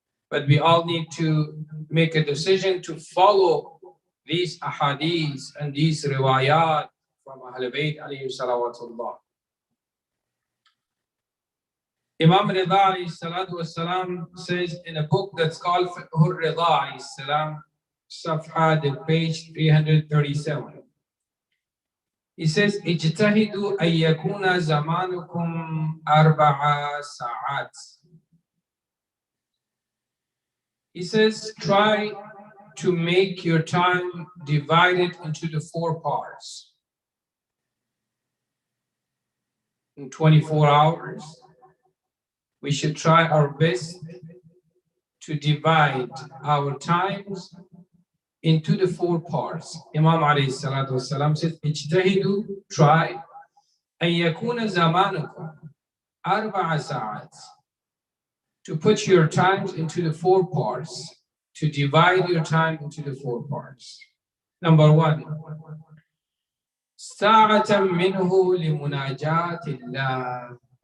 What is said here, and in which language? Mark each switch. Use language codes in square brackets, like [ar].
[en] But we all need to make a decision to follow these ahadith and these riwayat from Ahl Bayt alayhi salawatullah. Imam Redha alayhi salatu wassalam says in a book that's called Fiqhur Redha alayhi salam, Safha, the page 337. He says, [ar] اجتهدوا أن يكون زمانكم 4 ساعات. [en] He says, try to make your time divided into the 4 parts. In 24 hours, we should try our best to divide our times into the 4 parts. Imam alayhi salatu wasalam says, [ar] اجتهدوا, [en] try, [ar] أن يكون زمانكم 4 ساعات. [en] To put your times into the 4 parts, to divide your time into the 4 parts. Number 1, [ar] ساعة منه لمناجاة الله.